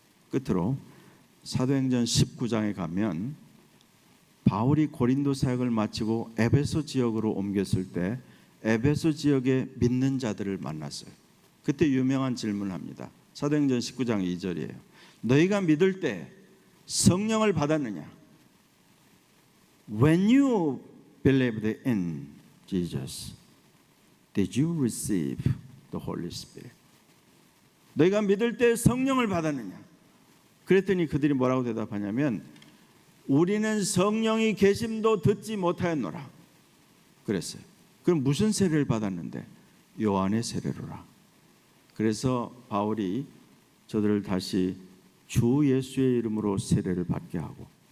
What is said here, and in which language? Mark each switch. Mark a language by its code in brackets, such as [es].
[ko] 끝으로 사도행전 19장에 가면 바울이 고린도 사역을 마치고 에베소 지역으로 옮겼을 때 에베소 지역에 믿는 자들을 만났어요. 그때 유명한 질문을 합니다. 사도행전 19장 2절이에요. 너희가 믿을 때 성령을 받았느냐? [en] When you believed in Jesus, did you receive the Holy Spirit? [ko] 너희가 믿을 때 성령을 받았느냐? 그랬더니 그들이 뭐라고 대답하냐면 우리는 성령이 계심도 듣지 못하였노라 그랬어요. 그럼 무슨 세례를 받았는데? 요한의 세례로라. 그래서 바울이 저들을 다시 주 예수의 이름으로 세례를 받게 하고